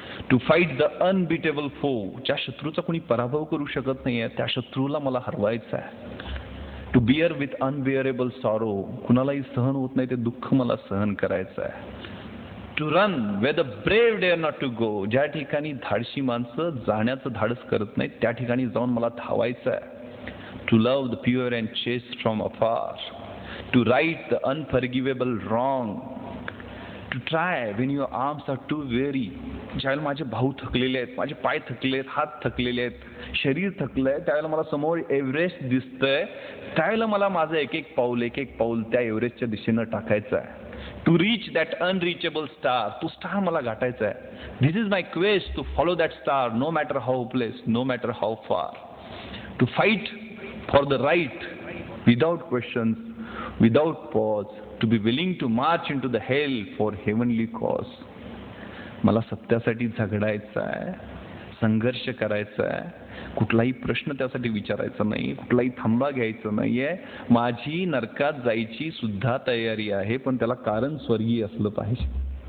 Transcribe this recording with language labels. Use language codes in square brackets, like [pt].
[en] to fight the unbeatable foe, [mr] ज्या शत्रूचा कोणी पराभव करू शकत नाहीये त्या शत्रूला मला हरवायचं आहे. [en] to bear with unbearable sorrow, [mr] कुणालाही सहन होत नाही ते दुःख मला सहन करायचं आहे. [en] to run where the brave dare not to go, [mr] ज्या ठिकाणी धाडशी माणसं जाण्याचं धाडस करत नाहीत त्या ठिकाणी जाऊन मला धावायचं आहे. [en] To love the pure and chaste from afar, to right the unforgivable wrong, to try when your arms are too weary. [mr] ज्यावेळेला माझे भाऊ थकलेले आहेत, माझे पाय थकले आहेत, हात थकलेले आहेत, शरीर थकलंय, त्यावेळेला मला समोर एव्हरेस्ट दिसतंय, त्यावेळेला मला माझं एक एक पाऊल त्या एव्हरेस्टच्या दिशेनं टाकायचं आहे. [en] to reach that unreachable star, [mr] तो स्टार मला गाठायचा आहे. [en] This is my quest, to follow that star no matter how place, no matter how far. To fight for the right without questions, without pause, to be willing to march into the hell for heavenly cause. [mr] मला सत्यासाठी झगडायचं आहे, संघर्ष करायचा आहे, कुठलाही प्रश्न त्यासाठी विचारायचा नाही, कुठलाही थांबा घ्यायचा नाहीये. माझी नरकात जायची सुद्धा तयारी आहे, पण त्याला कारण स्वर्गीय असलं पाहिजे.